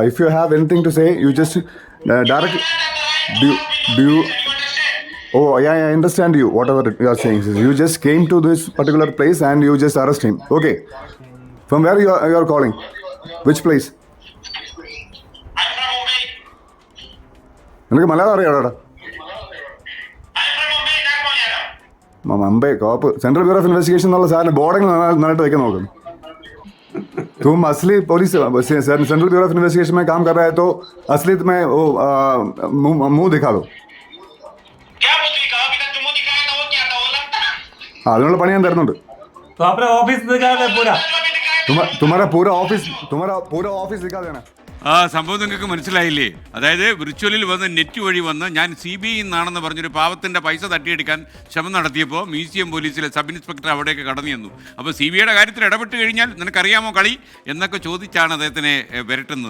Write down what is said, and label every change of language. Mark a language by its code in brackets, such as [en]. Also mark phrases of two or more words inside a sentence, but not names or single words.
[en] If you have anything to say, you just directly. Do you? Oh, yeah, I understand you. Whatever you are saying is, you just came to this particular place and you just arrest him. Okay. From where you are calling? Which place? I'm from Mumbai. [ml] നിനക്ക് മലയാളം അറിയാടാ? [en] Mumbai cop Central Bureau of Investigation [ml] എന്നുള്ള സാധനം ബോർഡിംഗ് നന്നായിട്ട് വെക്കാൻ നോക്കും. [hi] तुम असली पुलिस सेंट्रल ब्यूरो ऑफ इन्वेस्टिगेशन में काम कर रहा है तो असलियत में वो मुंह दिखा दो. क्या मुंह दिखाओ? अभी तक जो मुंह दिखाया था वो क्या था? वो लगता है. [ml] അതിനുള്ള പണി ഞാൻ തരുന്നുണ്ട്. [hi] तो अपना ऑफिस दिखा दे पूरा. तुम्हारा पूरा ऑफिस दिखा देना. [ml] സംഭവം നിങ്ങൾക്ക് മനസ്സിലായില്ലേ? അതായത് വിർച്വലിൽ വന്ന് നെറ്റ് വഴി വന്ന് ഞാൻ CBI നിന്നാണെന്ന് പറഞ്ഞൊരു പാവത്തിൻ്റെ പൈസ തട്ടിയെടുക്കാൻ ശ്രമം നടത്തിയപ്പോൾ മ്യൂസിയം പോലീസിലെ സബ് ഇൻസ്പെക്ടർ അവിടേക്ക് കടന്നു ചെന്നു. അപ്പോൾ CBIയുടെ കാര്യത്തിൽ ഇടപെട്ട് കഴിഞ്ഞാൽ നിനക്കറിയാമോ കളി എന്നൊക്കെ ചോദിച്ചാണ് അദ്ദേഹത്തിനെ വിരട്ടുന്നത്.